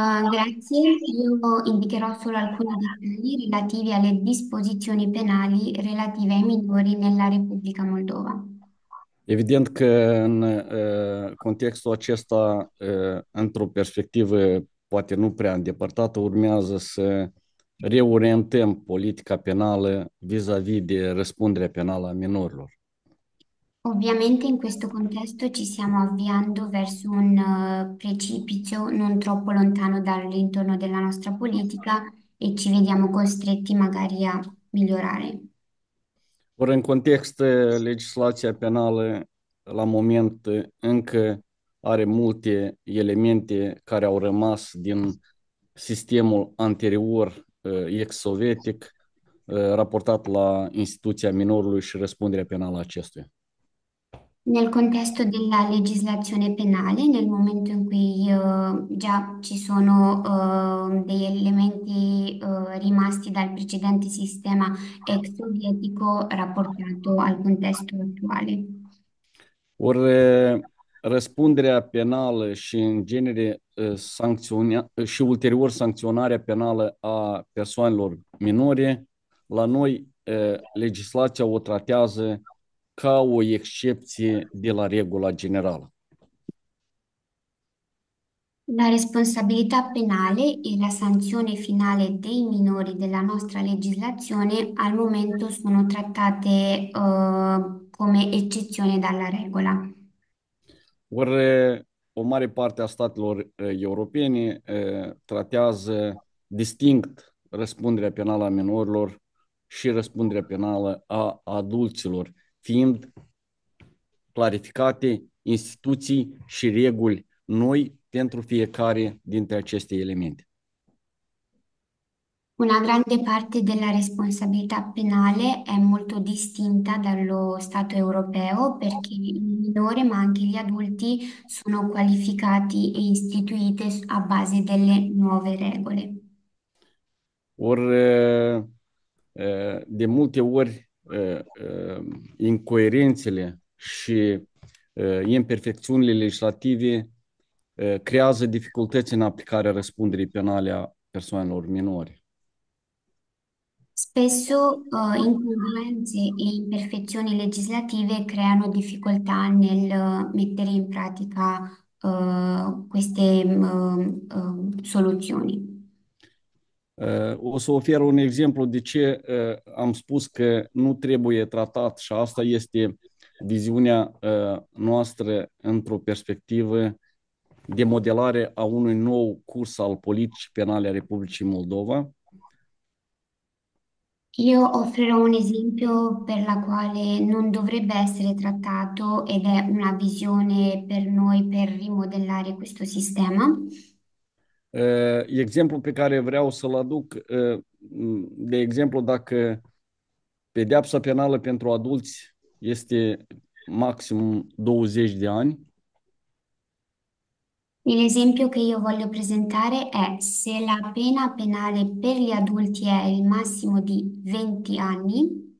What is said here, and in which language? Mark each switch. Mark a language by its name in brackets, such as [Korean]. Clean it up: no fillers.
[Italian] Grazie, io indicherò solo alcuni dettagli relativi alle disposizioni penali relative ai minori nella Repubblica Moldova. [Romanian] Evident că în contextul acesta, într-o perspectivă poate nu prea îndepărtată, urmează să reorientăm politica penală vis-a-vis de răspunderea penală a minorilor. [Italian] Ovviamente in questo contesto ci stiamo avviando verso un precipizio non troppo lontano dall'intorno della nostra politica e ci vediamo costretti magari a migliorare. [Romanian] Ori în context, legislația penală la moment încă are multe elemente care au rămas din sistemul anterior ex-sovietic raportat la instituția minorului și răspunderea penală a acestuia. [Italian] Nel contesto della legislazione penale, nel momento in cui già ci sono degli elementi rimasti dal precedente sistema ex-sovietico rapportato al contesto attuale. [Romanian] Ori răspunderea penală și în genere și ulterior sancționarea penală a persoanelor minore, la noi legislația o tratează ca o excepție de la regula generală. [Italian] La responsabilità penale e la sanzione finale dei minori della nostra legislazione al momento sono trattate, come eccezione dalla regola. [Romanian] Ori o mare parte a statelor europene tratează distinct răspunderea penală a minorilor și răspunderea penală a adulților, fiind clarificate instituții și reguli noi pentru fiecare dintre aceste elemente. [Italian] Una grande parte della responsabilità penale è molto distinta dallo Stato europeo perché il minore, ma anche gli adulti, sono qualificati e istituite a base delle nuove regole. [Romanian] Ori de multe ori incoerențele și imperfecțiunile legislative creează dificultăți în aplicarea răspunderii penale a persoanelor minore. [Italian] Spesso incongruenze e imperfezioni legislative creano difficoltà nel mettere in pratica queste soluzioni. [Romanian] O să ofer un exemplu de ce am spus că nu trebuie tratat și asta este viziunea noastră într-o perspectivă de modelare a unui nou curs al politicii penale a Republicii Moldova. [Italian] Io offrirò un esempio per la quale non dovrebbe essere trattato ed è una visione per noi per rimodellare questo sistema. [Romanian] Exemplul pe care vreau să-l aduc, de exemplu, dacă pedeapsa penală pentru adulți este maximum 20 de ani, [Italian] L'esempio che io voglio presentare è se la pena penale per gli adulti è il massimo di 20 anni,